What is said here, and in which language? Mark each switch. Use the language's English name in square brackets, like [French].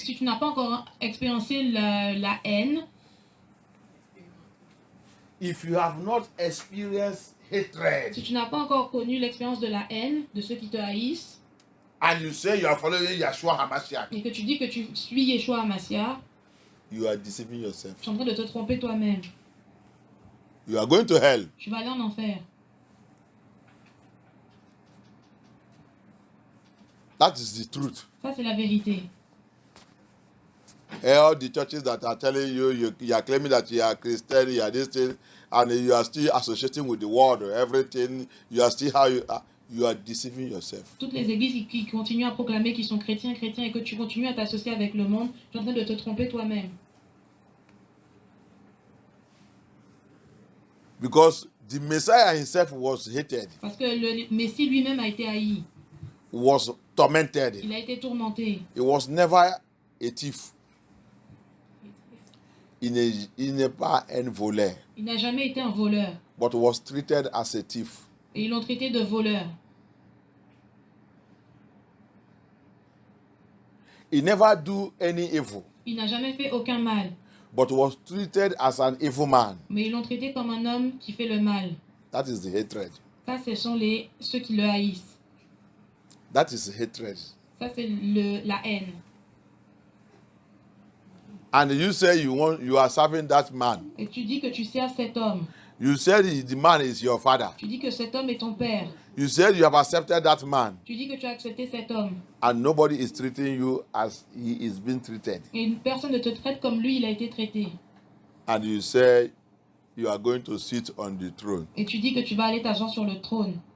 [French] Si tu n'as pas encore expérimenté la haine, [English] if you have not experienced hatred, [French] si tu n'as pas encore connu l'expérience de la haine, de ceux qui te haïssent, [English] and you say you are following Yeshua Hamashiach, [French] et que tu dis que tu suis Yeshua Hamashiach, [English] you are deceiving yourself. [French] tu es en train de te tromper toi-même. [English] You are going to hell. [French] Tu vas aller en enfer. [English] That is the truth. [French] Ça, c'est la vérité. [English] All the churches that are telling you are claiming that you are Christian, you are this thing, and you are still associating with the world or everything, you are still how you are deceiving yourself. [French] Toutes les églises qui continuent à proclamer qu'ils sont chrétiens, et que tu continues à t'associer avec le monde, tu es en train de te tromper toi-même. [English] Because the Messiah himself was hated, [French] Parce que le Messie lui-même a été haï. [English] was tormented. [French] Il a été tourmenté. [English] He was never a thief. [French] Il n'est pas un voleur, Il n'a jamais été un voleur, [English] but was treated as a thief. [French] Et ils l'ont traité de voleur. [English] He never do any evil, [French] Il n'a jamais fait aucun mal. [English] but was treated as an evil man. [French] Mais ils l'ont traité comme un homme qui fait le mal. [English] That is the hatred. [French] Ça, ce sont ceux qui le haïssent. [English] That is hatred. [French] Ça, c'est la haine. [English] And you say you are serving that man. [French] Et tu dis que tu sers cet homme. [English] You said the man is your father. [French] Tu dis que cet homme est ton père. [English] You said you have accepted that man, [French] Tu dis que tu as accepté cet homme. [English] and nobody is treating you as he is being treated. [French] Et une personne ne te traite comme lui, il a été traité. [English] And you say you are going to sit on the throne. [French] Et tu dis que tu vas aller t'asseoir sur le trône.